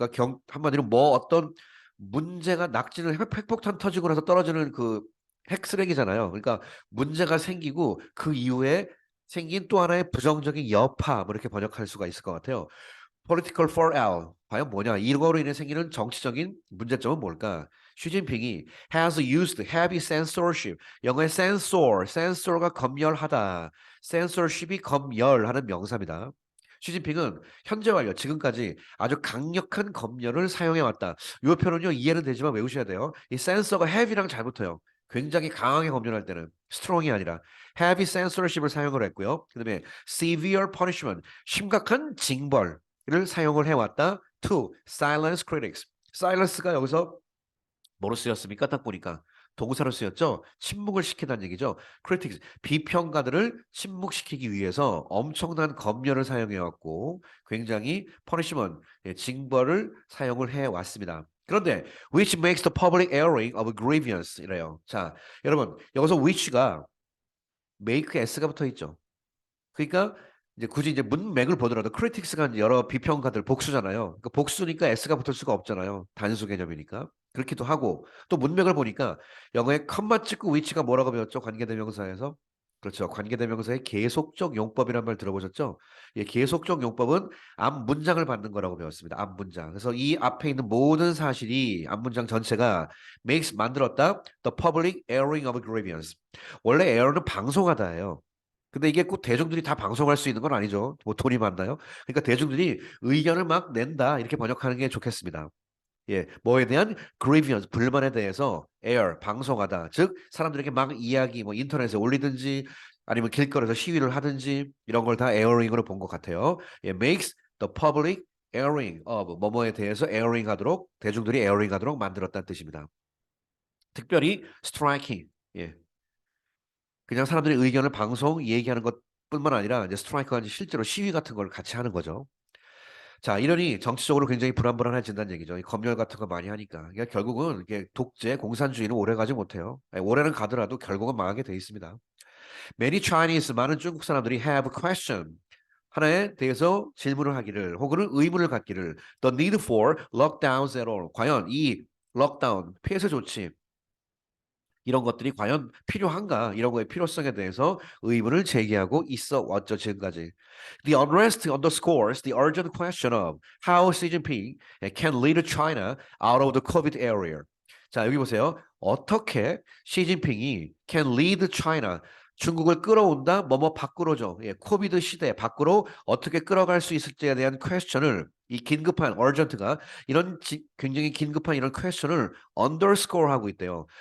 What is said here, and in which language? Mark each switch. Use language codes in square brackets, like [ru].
[ko] 그러니까 한마디로 뭐 어떤 문제가 낙진을 핵폭탄 터지고 나서 떨어지는 그 핵쓰레기잖아요. 그러니까 문제가 생기고 그 이후에 생긴 또 하나의 부정적인 여파 뭐 이렇게 번역할 수가 있을 것 같아요. [en] political fallout [ko] 과연 뭐냐? 이거로 인해 생기는 정치적인 문제점은 뭘까? [en] 시진핑이 has used heavy censorship. [ko] 영어의 censor가 검열하다. censorship이 검열하는 명사입니다. 시진핑은 현재 완료 지금까지 아주 강력한 검열을 사용해 왔다. 이 표현은요 이해는 되지만 외우셔야 돼요. 이 sensor가 heavy랑 잘 붙어요. 굉장히 강하게 검열할 때는 strong이 아니라 [en] heavy censorship [ko] 을 사용을 했고요. 그다음에 [en] severe punishment [ko] 심각한 징벌 를 사용을 해왔다. [en] To silence critics. [ko] silence가 여기서 뭐로 쓰였습니까? 딱 보니까 동사로 쓰였죠. 침묵을 시키다는 얘기죠. critics 비평가들을 침묵시키기 위해서 엄청난 검열을 사용해왔고 굉장히 punishment 징벌을 사용을 해왔습니다. 그런데 [en] which makes the public airing of grievance [ko] 이래요. 자, 여러분 여기서 which가 make s가 붙어 있죠. 그러니까 이제 굳이 이제 문맥을 보더라도 크리틱스가 여러 비평가들 복수잖아요. 그러니까 복수니까 s가 붙을 수가 없잖아요. 단수 개념이니까. 그렇기도 하고 또 문맥을 보니까 영어의 컴마 찍고 위치가 뭐라고 배웠죠? 관계대명사에서. 그렇죠. 관계대명사의 계속적 용법이란 말 들어보셨죠? 예, 계속적 용법은 앞 문장을 받는 거라고 배웠습니다. 앞 문장. 그래서 이 앞에 있는 모든 사실이 앞 문장 전체가 makes 만들었다. [en] The public airing of grievance. [ko] 원래 air는 방송하다예요. 근데 이게 꼭 대중들이 다 방송할 수 있는 건 아니죠. 뭐 돈이 많나요? 그러니까 대중들이 의견을 막 낸다 이렇게 번역하는 게 좋겠습니다. 예, 뭐에 대한 grievance, 불만에 대해서 air, 방송하다. 즉, 사람들에게 막 이야기, 뭐 인터넷에 올리든지 아니면 길거리에서 시위를 하든지 이런 걸 다 airing으로 본 것 같아요. 예, [en] makes the public airing of [ko] 뭐뭐에 대해서 airing 하도록, 대중들이 airing 하도록 만들었다는 뜻입니다. 특별히 striking, 예, 그냥 사람들의 의견을 방송 얘기하는 것뿐만 아니라 이제 스트라이크가 실제로 시위 같은 걸 같이 하는 거죠. 자, 이러니 정치적으로 굉장히 불안불안해진다는 얘기죠. 이 검열 같은 거 많이 하니까. 그러니까 결국은 이게 독재, 공산주의는 오래 가지 못해요. 아니, 오래는 가더라도 결국은 망하게 돼 있습니다. [en] Many Chinese, [ko] 많은 중국 사람들이 [en] have question. [ko] 하나에 대해서 질문을 하기를 혹은 의문을 갖기를 [en] the need for lockdowns at all. [ko] 과연 이 록다운, 폐쇄 조치 이런 것들이 과연 필요한가? 이런 거의 필요성에 대해서 의문을 제기하고 있어 왔죠, 지금까지. [en] The unrest underscores the urgent question of how Xi Jinping can lead China out of the COVID area. [ko] 자, 여기 보세요. 어떻게 시진핑이 [en] can lead China, [ko] 중국을 끌어온다, 뭐뭐 밖으로죠. 예, 코비드 시대 밖으로 어떻게 끌어갈 수 있을지에 대한 퀘스천을 이 긴급한 urgent가 이런 굉장히 긴급한 이런 퀘스천을 underscore 하고 있대요.